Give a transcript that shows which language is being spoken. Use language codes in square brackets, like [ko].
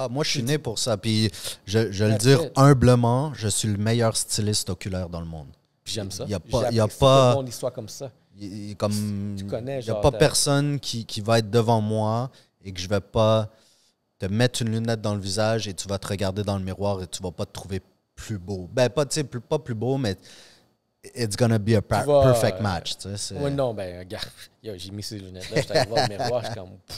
[fr] moi, je suis né pour ça, puis je le dire humblement, je suis le meilleur styliste oculaire dans le monde. J'aime ça. Il n'y a pas une histoire comme ça. Tu connais, il n'y a pas personne qui va être devant moi et que je ne vais pas te mettre une lunette dans le visage et tu vas te regarder dans le miroir et tu ne vas pas te trouver plus beau. Ben, pas plus beau, mais [en] it's gonna be a perfect match. [fr] Tu sais, ouais, non, ben, regarde, j'ai mis ces lunettes-là, je allé voir le miroir, je suis comme...